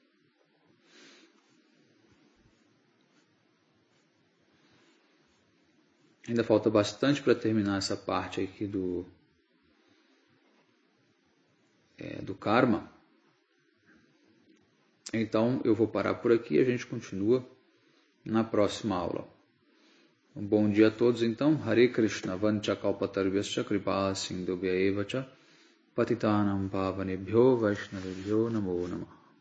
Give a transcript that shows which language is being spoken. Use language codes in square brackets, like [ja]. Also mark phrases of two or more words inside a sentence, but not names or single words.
[pt] Ainda falta bastante para terminar essa parte aqui do karma. Então, eu vou parar por aqui e a gente continua na próxima aula. Um bom dia a todos, então. [sa] Hare Krishna, Vancha Kalpatarvyascha Kripa Sindhubhya Evacha Patitanam Pavanebhyo Vaishnavebhyo Namo Namah.